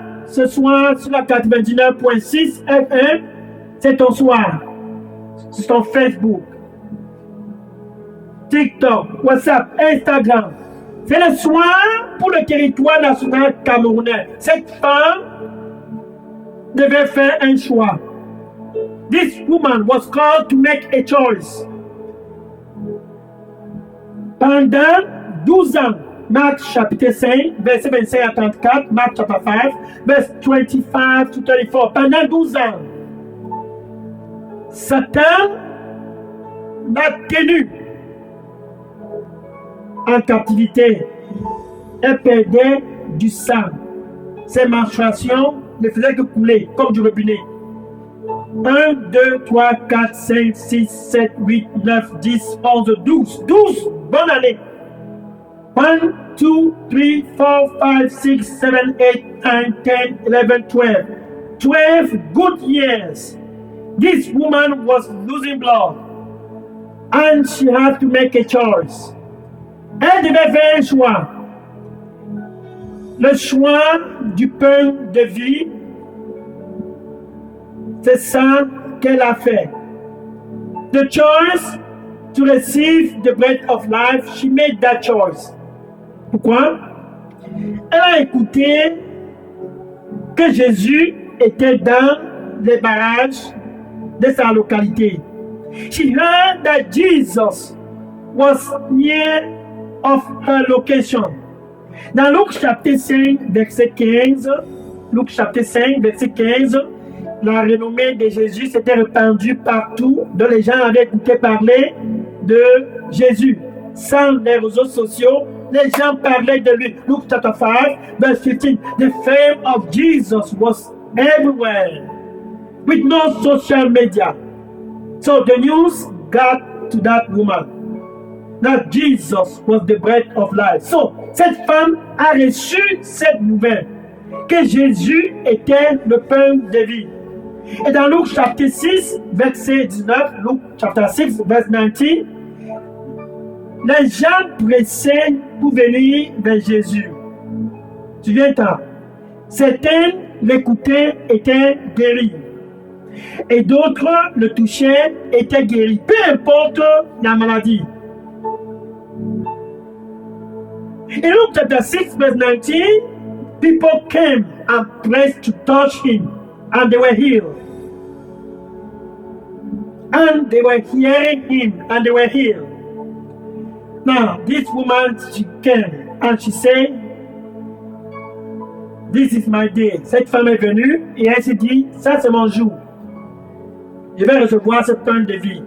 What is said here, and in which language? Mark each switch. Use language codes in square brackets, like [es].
[fr] ce soir sur la 99.6 FM, c'est ton soir. C'est ton Facebook, TikTok, WhatsApp, Instagram. C'est le soir pour le territoire national camerounais. Cette femme devait faire un choix. [en] This woman was called to make a choice. [fr] Pendant 12 ans, Marc chapitre 5, verset 25 à 34, Marc chapitre 5, verset 25 to 34. Pendant 12 ans, Satan l'a tenu en captivité. Elle perdait du sang. Ses menstruations ne faisaient que couler comme du robinet. 1, 2, 3, 4, 5, 6, 7, 8, 9, 10, 11, 12. 12 bonnes années. 1, 2, 3, 4, 5, 6, 7, 8, 9, 10, 11, 12. [en] 12 good years. This woman was losing blood. And she had to make a choice. [fr] Elle devait faire un choix. Le choix du pain de vie, c'est ça qu'elle a fait. [en] The choice to receive the bread of life, she made that choice. [fr] Pourquoi? Elle a écouté que Jésus était dans les barrages de sa localité. [en] She heard that Jesus was near of her location. [fr] Dans Luc chapitre 5, verset 15, Luc chapitre 5, verset 15, la renommée de Jésus s'était répandue partout, dont les gens avaient écouté parler de Jésus. Sans les réseaux sociaux, les gens parlaient de lui. [en] Luke chapter 5, verse 15, the fame of Jesus was everywhere, with no social media. So the news got to that woman that Jesus was the bread of life. [fr] So, cette femme a reçu cette nouvelle que Jésus était le pain de vie. Et dans Luc chapitre 6, verset 19, Luc chapitre 6, verset 19, les gens pressaient pour venir vers Jésus. Tu viens t'en. Certains l'écoutaient, étaient guéris. Et d'autres le touchaient, étaient guéris. Peu importe la maladie. [en] In Luke chapter 6, verse 19, people came and pressed to touch him, and they were healed. And they were hearing him, and they were healed. Now, this woman, she came, and she said, this is my day. [fr] Cette femme est venue, et elle s'est dit, ça c'est mon jour. Je vais recevoir ce pain de vie.